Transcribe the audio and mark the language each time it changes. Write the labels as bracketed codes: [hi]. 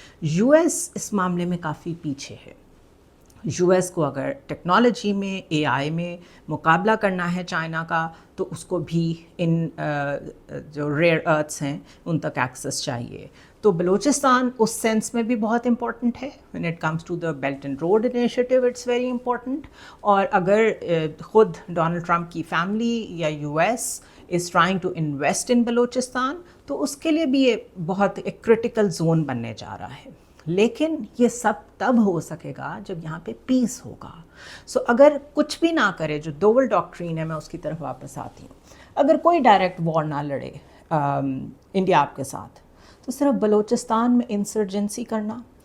[ur] U S اس معاملے میں کافی پیچھے ہے. یو ایس کو اگر ٹیکنالوجی میں، اے آئی میں مقابلہ کرنا ہے چائنا کا تو اس کو بھی ان جو ریئر ارتھس ہیں ان تک ایکسیس چاہیے. تو بلوچستان اس سینس میں بھی بہت امپورٹنٹ ہے. [en] when it comes to the Belt and Road Initiative it's very important. [ur] اور اگر خود ڈونلڈ ٹرمپ کی فیملی یا U S [en] is trying to invest in [ur] Balochistan تو اس کے لیے بھی یہ بہت ایک کرٹیکل زون بننے جا رہا ہے. لیکن یہ سب تب ہو سکے گا جب یہاں پہ پیس ہوگا. سو اگر کچھ بھی نہ کرے، جو دوول ڈاکٹرین ہے میں اس کی طرف واپس آتی ہوں، اگر کوئی ڈائریکٹ وار نہ لڑے انڈیا آپ کے ساتھ تو صرف بلوچستان میں انسرجنسی کرنا،